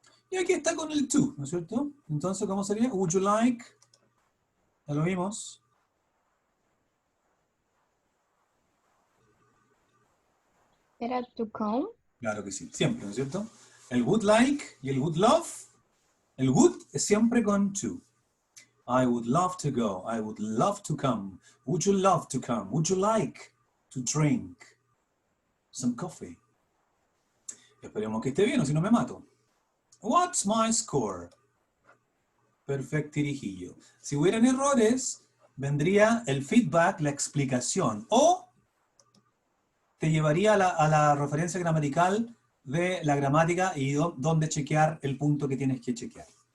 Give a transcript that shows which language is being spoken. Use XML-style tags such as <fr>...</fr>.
<es>Y aquí está con el to, ¿no es cierto? Entonces, ¿cómo sería?</es> <en>Would you like?</en> <es>Ya lo vimos. Era</es> <en>to come.</en> <es>Claro que sí, siempre, ¿no es cierto? El would like y el would love. El would es siempre con to.</es> <en>I would love to go. I would love to come. Would you love to come? Would you like to drink some coffee?</en> <es>Esperemos que esté bien, o si no me mato.</es> <en>What's my score?</en> <es>Perfectirijillo. Si hubieran errores, vendría el feedback, la explicación. O te llevaría a la referencia gramatical de la gramática y dónde chequear el punto que tienes que chequear.</es>